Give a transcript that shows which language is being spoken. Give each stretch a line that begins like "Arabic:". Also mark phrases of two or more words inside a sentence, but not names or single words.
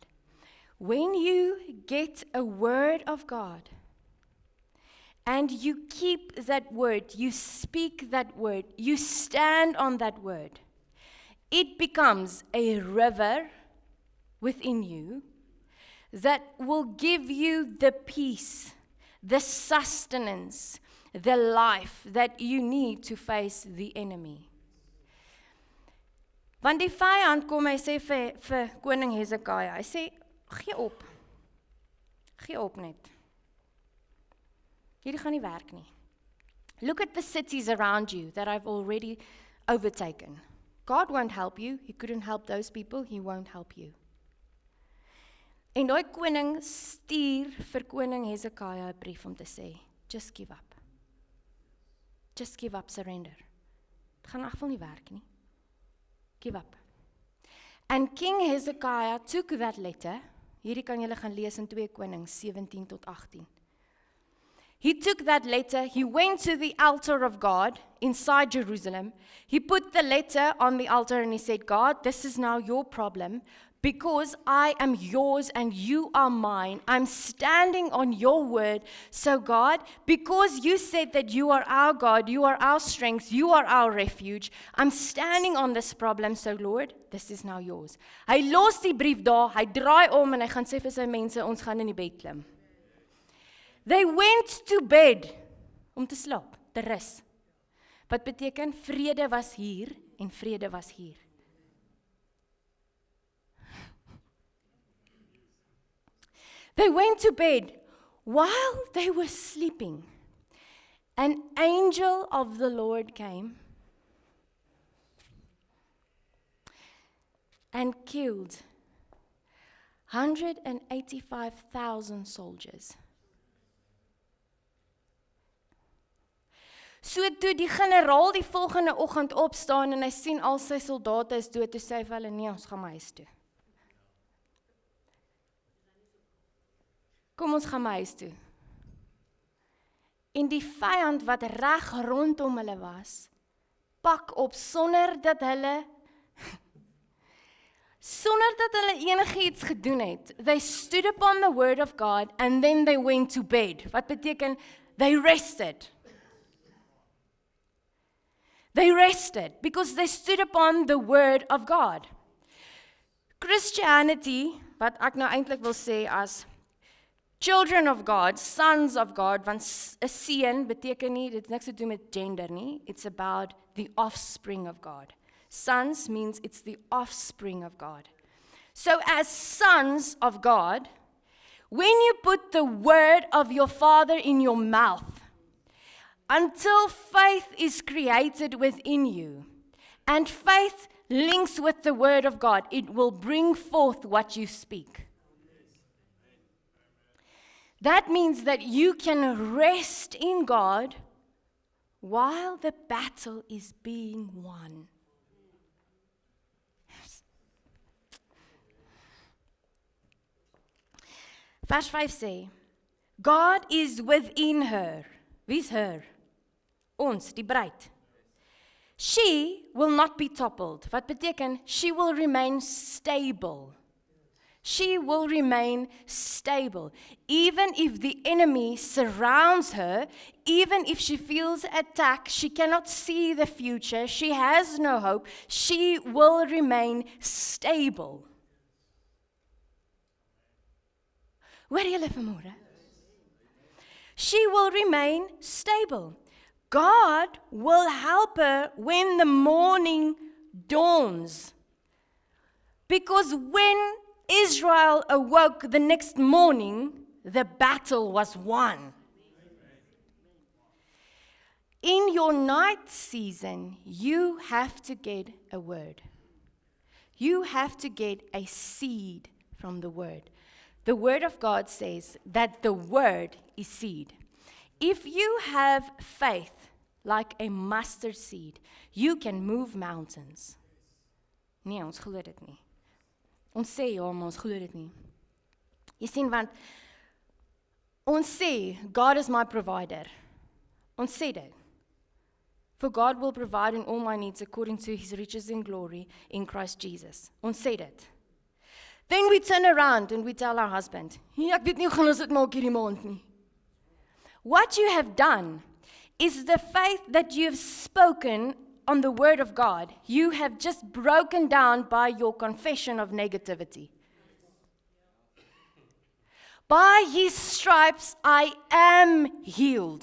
English: When you get a word of God, and you keep that word, you speak that word, you stand on that word, it becomes a river within you that will give you the peace, the sustenance, the life that you need to face the enemy.
Afrikaans: Want die vyand kom, hy sê vir koning Hezekiah, hy sê, gee op net. Hierdie gaan nie werk nie.
English: Look at the cities around you that I've already overtaken. God won't help you, He couldn't help those people, He won't help you.
Afrikaans: En daai koning stuur vir koning Hezekiah 'n brief om te sê,
English: just give up. Just give up, surrender.
Afrikaans: Dit gaan in geval nie werk nie.
English: Give up. And King Hezekiah took that letter,
Afrikaans: hierdie kan julle gaan lees in 2 Konings 17 tot 18.
English: He took that letter, he went to the altar of God inside Jerusalem. He put the letter on the altar and he said, God, this is now your problem. Because I am yours and you are mine, I'm standing on your word. So God, because you said that you are our God, you are our strength, you are our refuge, I'm standing on this problem. So Lord, this is now yours.
Afrikaans: Hy los die brief daar, hy draai om en hy gaan sê vir sy mense, ons gaan in die bed klim.
English: They went to bed,
Afrikaans: om te slaap, te rus. Wat beteken, vrede was hier en vrede was hier.
English: They went to bed. While they were sleeping, an angel of the Lord came and killed 185,000 soldiers.
Afrikaans: So toe die generaal die volgende oggend opstaan en hy sien al sy soldate is dood, toe sê hy vir hulle, nee, ons gaan maar huis toe. Kom ons gaan maar huis toe. En die vyand wat reg rondom hulle was, pak op sonder dat hulle enigiets gedoen het.
English: They stood upon the word of God and then they went to bed.
Afrikaans: Wat beteken,
English: They rested. They rested because they stood upon the word of God. Christianity,
Afrikaans: wat ek nou eintlik wil sê as
English: children of God, sons of God,
Afrikaans: want 'n seun beteken nie, dit het niks te doen met gender nie.
English: It's about the offspring of God. Sons means it's the offspring of God. So as sons of God, when you put the word of your Father in your mouth, until faith is created within you, and faith links with the word of God, it will bring forth what you speak. That means that you can rest in God while the battle is being won.
Afrikaans: Vers 5 sê,
English: God is within her.
Afrikaans: Wie's her? Ons, die bruid.
English: She will not be toppled.
Afrikaans: Wat beteken,
English: she will remain stable. She will remain stable. Even if the enemy surrounds her, even if she feels attacked, she cannot see the future, she has no hope, she will remain stable.
Afrikaans: Hoor julle vanmôre?
English: She will remain stable. God will help her when the morning dawns. Because when Israel awoke the next morning, the battle was won. In your night season, you have to get a word. You have to get a seed from the word. The word of God says that the word is seed. If you have faith like a mustard seed, you can move mountains.
Afrikaans: Nee, ons glo dit nie. Ons sê ja, maar ons glo dit nie. Jy sien, want ons sê, God is my provider. Ons sê dit.
English: For God will provide in all my needs according to his riches in glory in Christ Jesus.
Afrikaans: Ons sê dit.
English: Then we turn around and we tell our husband,
Afrikaans: ek weet nie hoe gaan ons dit maak hierdie maand nie.
English: What you have done is the faith that you have spoken on the word of God, you have just broken down by your confession of negativity. By his stripes I am healed.